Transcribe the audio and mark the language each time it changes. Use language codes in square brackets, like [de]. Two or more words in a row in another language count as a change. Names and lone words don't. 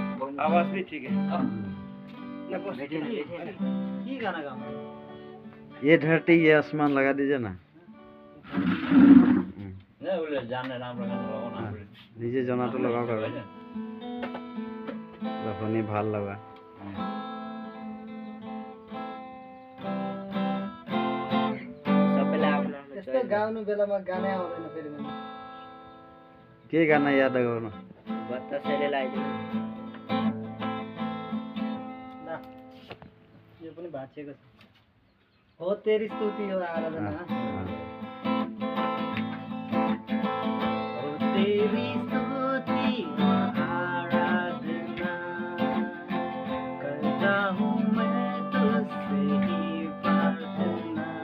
[hi] आवाज भी ठीक है। ये गाना गा ये धरती ये आसमान लगा दीजिए ना। [as] নিজে জনাটো লগাওক আৰু শুনি ভাল লগা। [ne] यस्तो गाउनु बेलामा गानै आउँदैन फेरि मलाई। के गाना याद गर्नु? बतासेले लगाइदिनु। ल यो पनि भाँचिएको छ। [hi] हो तेरी स्तुति हो आराधना। हो तेरी स्तुति हो आराधना करता हूँ मैं तुझसे ही प्रार्थना।